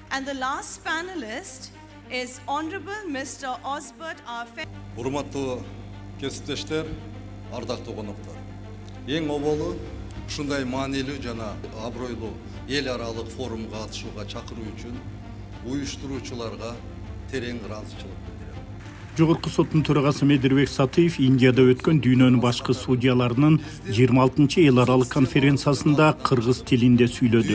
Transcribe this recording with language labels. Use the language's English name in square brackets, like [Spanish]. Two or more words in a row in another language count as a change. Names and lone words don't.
[English] And the last panelist is Honorable Mr. Osbert R. [Kyrgyz] Урматтуу кесиптештер, ардактуу коноктор. Эң оболу ушундай маанилүү жана абройлуу эл аралык форумга катышууга чакыруу үчүн уюштуруучуларга терең ыраазычылык билдирем. Жогорку соттун төрагасы Медирбек Сатыев Индияда өткөн дүйнөнүн башкы судьяларынын 26-чы эл аралык конференциясында кыргыз тилинде сүйлөдү.